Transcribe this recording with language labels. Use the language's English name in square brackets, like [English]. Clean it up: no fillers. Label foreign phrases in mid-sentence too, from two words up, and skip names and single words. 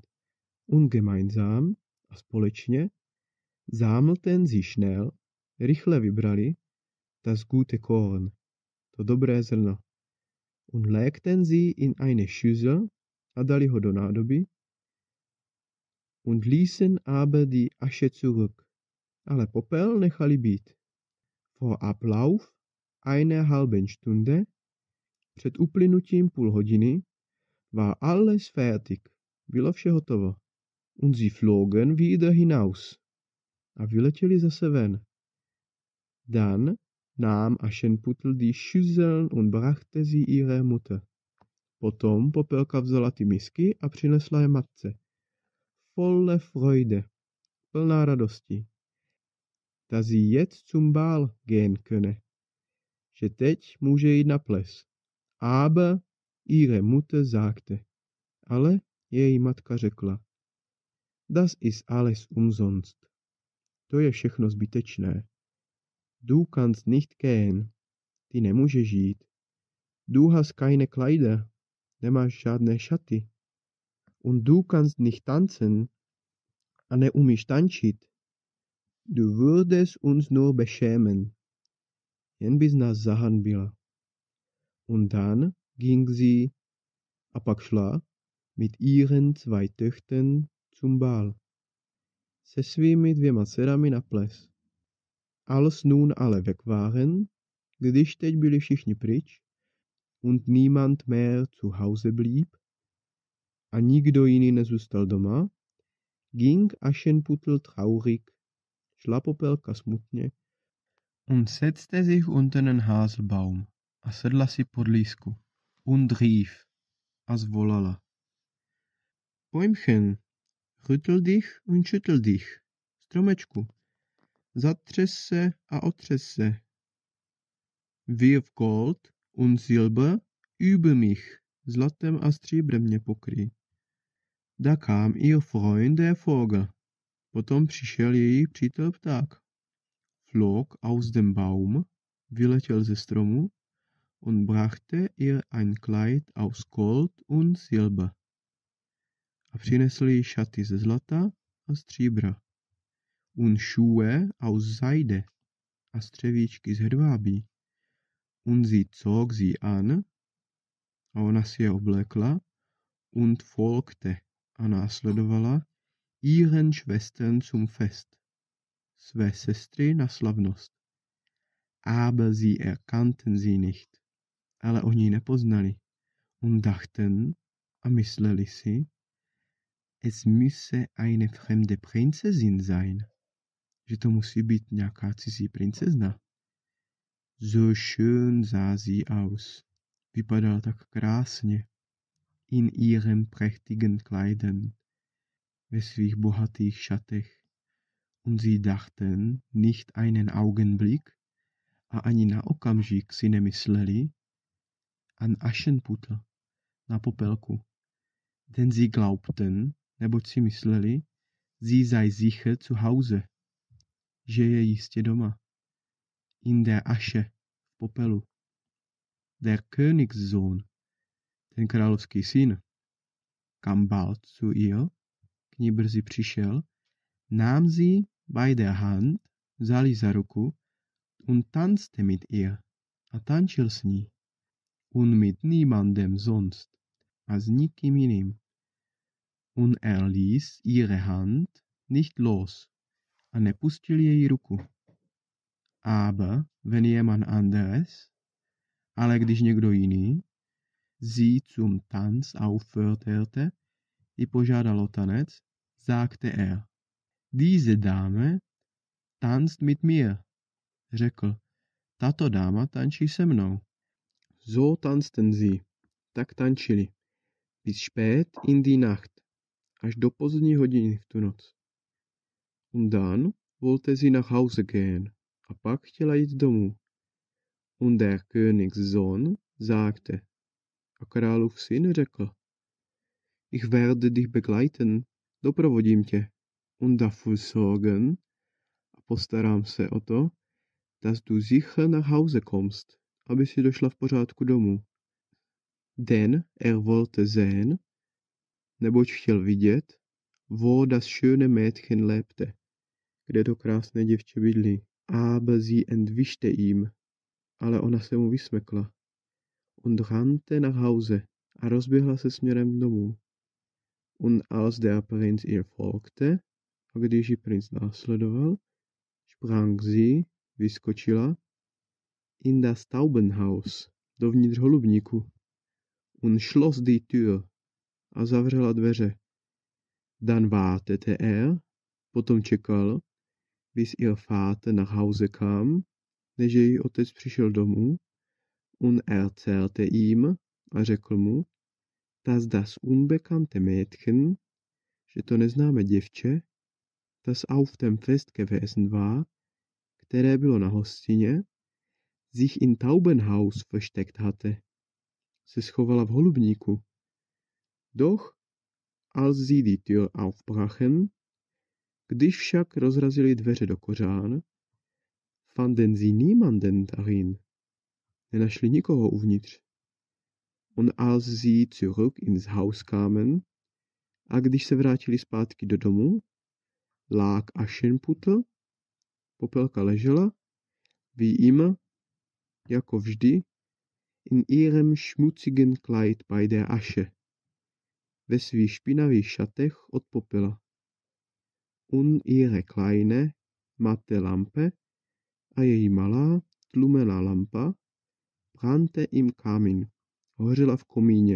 [German] Und gemeinsam, [Czech] a společně, [German] sammelten sie schnell, [Czech] rychle vybrali, [German] das gute Korn, [Czech] to dobré zrno. [German] Und legten sie in eine Schüssel, [Czech] a dali ho do nádoby, [German] und ließen aber die Asche zurück, [Czech] ale popel nechali být. [German] Vor Ablauf einer halben Stunde, [Czech] před uplynutím půl hodiny, [German] war alles fertig, [Czech] bylo vše hotovo. [German] Und sie flogen wieder hinaus, [Czech] a vyletěli zase ven. [German] Dann nahm Aschenputtel die Schüsseln und brachte sie ihrer Mutter. [Czech] Potom Popelka vzala ty misky a přinesla je matce. [German] Volle Freude, [Czech] plná radosti. [German] Dass sie jetzt zum Ball gehen könne, [Czech] že teď může jít na ples. [German] Aber ihre Mutter sagte, [Czech] ale její matka řekla, [German] das ist alles umsonst. [Czech] To je všechno zbytečné. [German] Du kannst nicht gehen. [Czech] Ty nemůžeš jít. [German] Du hast keine Kleider. [Czech] Nemáš žádné šaty. [German] Und du kannst nicht tanzen. [Czech] A neumíš tančit. [German] Du würdest uns nur beschämen. [Czech] Jen bys nás zahanbila. [German] Und dann ging sie, [Czech] a pak šla, [German] mit ihren 2 Töchtern zum Ball. [Czech] Se svými 2 dcerami na ples. [German] Als nun alle weg waren, [Czech] když teď byli všichni pryč, [German] und niemand mehr zu Hause blieb, [Czech] a nikdo jiný nezůstal doma, [German] ging Aschenputtel traurig, [Czech] šla Popelka smutně, [German] und setzte sich unter den Haselbaum, [Czech] a sedla si pod lísku, [German] und rief, [Czech] a zvolala. [German] Bäumchen, rüttel dich und schüttel dich, [Czech] stromečku, zatřes se a otřes se. [German] Wirf Gold und Silber über mich, [Czech] zlatem a stříbrem mě pokryj. [German] Da kam ihr Freund der Vogel. [Czech] Potom přišel její přítel pták. [German] Flog aus dem Baum, [Czech] vyletěl ze stromu, [German] und brachte ihr ein Kleid aus Gold und Silber. [Czech] A přinesl jí šaty ze zlata a stříbra. [German] Und Schuhe aus Seide [Czech] a střevíčky z hedvábí. [German] Und sie zog sie an, [Czech] a ona si je oblékla, [German] und folgte, [Czech] a následovala, [German] ihren Schwestern zum Fest, [Czech] své sestry na slavnost. [German] Aber sie erkannten sie nicht, [Czech] ale oni ji nepoznali, [German] und dachten, [Czech] a mysleli si, [German] es müsse eine fremde Prinzessin sein, [Czech] že to musí být nějaká cizí princezna. [German] So schön sah sie aus, [Czech] vypadala tak krásně, [German] in ihren prächtigen Kleidern, [Czech] ve svých bohatých šatech, [German] und sie dachten nicht einen Augenblick, [Czech] a ani na okamžik si nemysleli, [German] an Aschenputtel, [Czech] na Popelku, [German] denn sie glaubten, [Czech] neboť si mysleli, [German] sie sei sicher zu Hause, [Czech] že je jistě doma, [German] in der Asche, [Czech] v popelu. [German] Der Königssohn, [Czech] ten královský syn, [German] kam bald zu ihr, [Czech] k ní brzy přišel, [German] nahm sie bei der Hand, [Czech] vzal ji za ruku, [German] und tanzte mit ihr, [Czech] a tančil s ní, [German] und mit niemandem sonst, [Czech] a s nikým jiným. [German] Und ließ ihre Hand nicht los, [Czech] a nepustil její ruku. [German] Aber wenn jemand anderes, [Czech] ale když někdo jiný, [German] sie zum Tanz aufforderte, [Czech] ji požádal o tanec, [German] sagte er, diese Dame tanzt mit mir, [Czech] řekl, tato dáma tančí se mnou. [German] So tanzten sie, [Czech] tak tančili, [German] bis spät in die Nacht, [Czech] až do pozdní hodiny v tu noc. [German] Und dann wollte sie nach Hause gehen, [Czech] a pak chtěla jít domů. [German] Und der Königssohn sagte, [Czech] a králův syn řekl, [German] ich werde dich begleiten, [Czech] doprovodím tě, [German] und dafür sorgen, [Czech] a postarám se o to, [German] dass du sicher nach Hause kommst, [Czech] aby si došla v pořádku domů. [German] Denn wollte sehen, [Czech] neboť chtěl vidět, [German] wo das schöne Mädchen lebte, [Czech] kde to krásné děvče bydlí. [German] Aber sie entwischte ihm, [Czech] ale ona se mu vysmekla. [German] Und rannte nach Hause, [Czech] a rozběhla se směrem domů. [German] Und als der Prinz ihr folgte, [Czech] a když ji princ následoval, [German] sprang sie, vyskočila, in das Taubenhaus, [Czech] dovnitř holubníku, [German] und schloss die Tür, [Czech] a zavřela dveře. [German] Dann wartete [Czech] potom čekal, [German] bis ihr Vater nach Hause kam, [Czech] než její otec přišel domů, [German] und erzählte ihm, [Czech] a řekl mu, [German] dass das unbekannte Mädchen, [Czech] že to neznámé děvče, [German] das auf dem Fest gewesen war, [Czech] které bylo na hostině, [German] sich in Taubenhaus versteckt hatte, [Czech] se schovala v holubníku. [German] Doch, als sie die Tür aufbrachen, [Czech] když však rozrazili dveře do kořán, [German] fanden sie niemanden darin, [Czech] nenašli nikoho uvnitř. [German] Und als sie zurück ins Haus kamen, [Czech] a když se vrátili zpátky do domu, [German] lag Aschenputtel, [Czech] Popelka ležela, [German] wie immer, [Czech] jako vždy, [German] in ihrem schmutzigen Kleid bei der Asche, [Czech] ve svých špinavých šatech od popela. [German] Und ihre kleine, matte Lampe [Czech] a její malá, tlumená lampa [German] brannte im Kamin, [Czech] hořela v komíně.